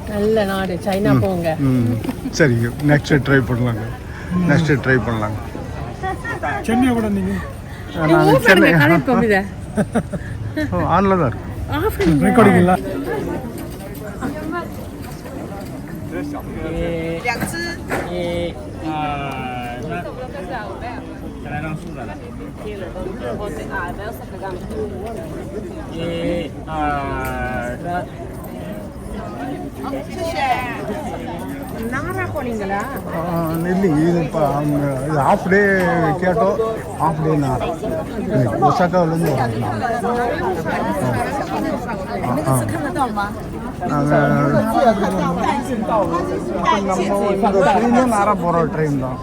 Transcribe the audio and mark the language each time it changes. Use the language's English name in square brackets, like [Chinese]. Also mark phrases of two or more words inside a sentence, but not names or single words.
[Tamil] நல்ல நாடு சைனா, போங்க. சரிங்க, [English] next try [Tamil] பண்ணலாங்க. சென்னை கூட நீங்கள் நாங்கள் சென்னை ஆன்ல தான் இருக்கு. ரெக்கார்டிங் இல்லை. [Chinese] 2 只。再来张素的了。1、2、3。谢谢。 [Tamil] நாரா போனீங்களா? இல்லைங்க, இது இப்போ இது [English] half day [Tamil] கேட்டோ, [English] half day [Tamil] நாரா. ஒசாக்காவிலேருந்து வரோம். நாங்கள் நாரா போகிற ட்ரெயின் தான்.